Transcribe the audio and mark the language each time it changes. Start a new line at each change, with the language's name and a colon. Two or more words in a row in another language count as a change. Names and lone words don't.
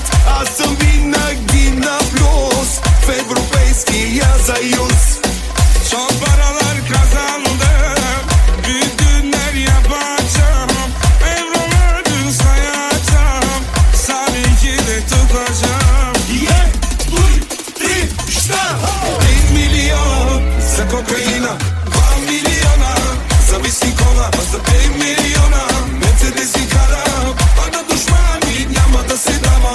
Bulgarian: Аз съм винаги на плюс в Европейския съюз.
Turkish: Çok paralar kazandım, büyük günler yapacağım, evroları sayacağım, Salih'i de tutacağım.
Bulgarian: Ей, дуй, три, šta? 1 милион за кокаина, 2 милиона за виски кола, а за 5 милиона Мерцедеси карам, а на душмани няма да се дава.